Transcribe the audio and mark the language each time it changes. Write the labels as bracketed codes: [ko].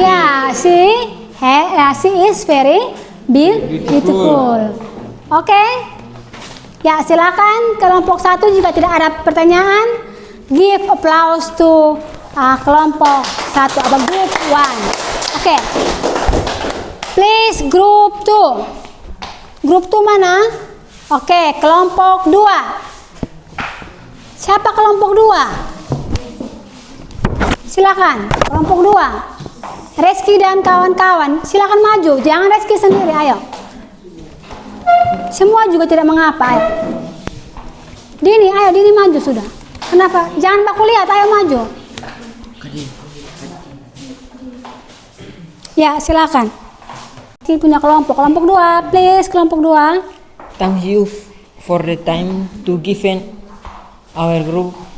[en] Ya, she is very beautiful. Oke. [id] Ya, silakan kelompok 1 jika tidak ada pertanyaan, [en] give applause to [id] kelompok 1 atau group 1. [en] Oke. Please group 2. Group 2 mana? [id] Oke, kelompok 2. Siapa kelompok 2? Silakan, kelompok 2. Reski dan kawan-kawan, silakan maju. Jangan Reski sendiri, ayo. Semua juga tidak mengapa, ayo. Dini, ayo Dini maju sudah. Kenapa? Jangan baku lihat, ayo maju. Ya, silakan. Ini punya kelompok 2, please kelompok 2. [en] Thank you for the time to given our group.